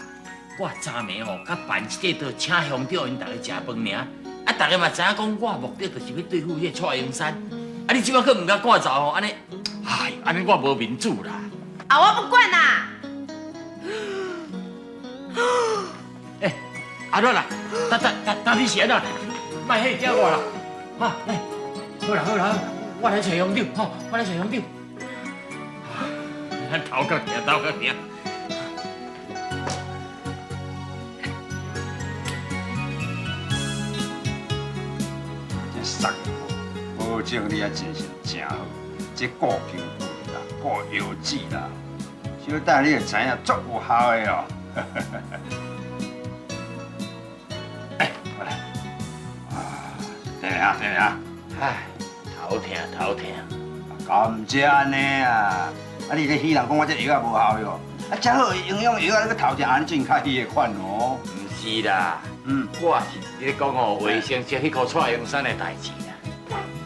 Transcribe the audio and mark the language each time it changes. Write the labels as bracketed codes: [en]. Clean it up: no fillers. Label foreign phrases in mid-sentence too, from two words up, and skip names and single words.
[nan] 我昨暝吼，甲办这个请乡长因大家食饭尔，啊，大家嘛知影讲我目的就是要对付迄蔡英山，啊，你即摆佫毋甲赶走吼，安尼，哎，安尼我无面子啦。啊，我不管啦。哎，阿乐啦，等你先啦，莫迄叫我啦，哈，哎，好啦好啦，我来找乡长，吼，我来找乡长。咱头壳行，头壳行。这送保证你啊精神真好，这顾皮肤啦，顾腰子啦，小等你就知影足有效的哦。哎，我来。啊，等下等下。唉，头疼头疼。甘蔗安尼啊，啊你咧戏人讲我这药啊无效哟，啊遮好营养药啊，你个头疼安尼真较稀的款哦。毋是啦，我是咧讲哦卫生这迄个蔡英山的代志啦。